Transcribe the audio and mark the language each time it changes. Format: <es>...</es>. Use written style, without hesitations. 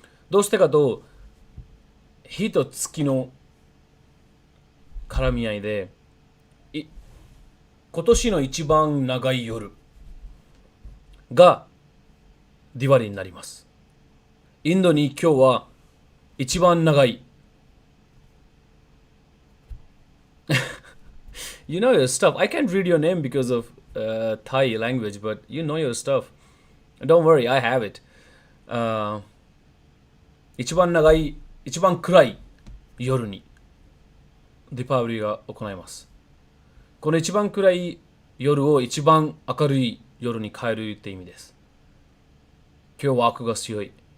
<ja>どうしてかと、日と月の絡み合いで、今年の一番長い夜がディワリになります。インドに今日は一番長い</ja> <en>You know your stuff. I can't read your name because of Thai language, but you know your stuff. Don't worry, I have it.</en> <ja>一番長い、一番暗い夜にディパウリが行います。この一番暗い夜を一番明るい夜に変えるって意味です。今日は悪が強い。</ja>